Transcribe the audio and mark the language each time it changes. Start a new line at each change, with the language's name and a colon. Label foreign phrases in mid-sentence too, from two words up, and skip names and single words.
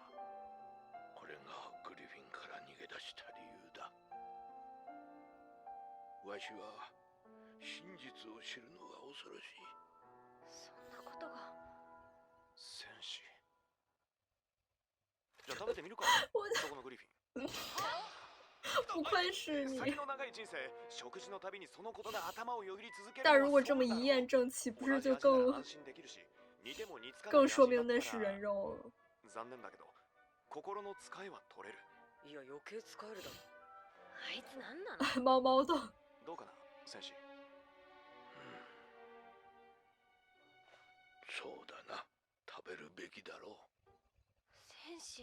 Japanese: これがグリフィンから逃げ出した理由だ。わしは真実を知るのが恐ろしい。そんなことが。戦士。じゃあ食べてみるか。そこのグリフィン。
Chinese: 不愧是你。
Japanese: 先の長い人生、食事のたびにそのことが頭をよぎり続ける。
Chinese: 但如果这么一验证，岂不是就更说明那是人肉了？
Japanese: 残念だけど、心の使いは取れる。いや余計使えるだろ。あいつなんなの？
Chinese: 猫猫的。
Japanese: どうかな、戦士。そうだな。食べるべきだろう。戦士。